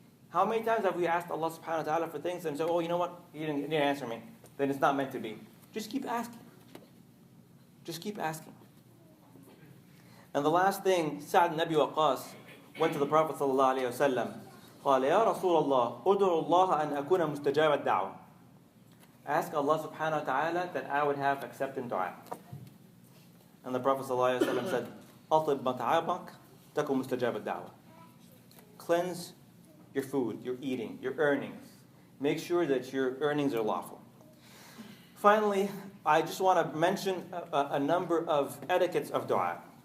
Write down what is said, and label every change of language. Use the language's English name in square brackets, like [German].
[English] How many times have we asked Allah subhanahu wa ta'ala for things and said, oh, you know what? He didn't answer me. Then it's not meant to be. Just keep asking. Just keep asking. And the last thing, Sa'd ibn Abi Waqqas went to the Prophet sallallahu alayhi wa sallam. [Arabic] قال يا رسول الله ادعو الله أن أكون مستجاب الدعوة. [English] Ask Allah subhanahu wa ta'ala that I would have accepted dua. And the Prophet sallallahu alayhi wa sallam said, [Arabic] أطب مطعمك تكن مستجاب الدعوة. [English] Cleanse your food, your eating, your earnings. Make sure that your earnings are lawful. Finally, I just want to mention a number of etiquettes of dua.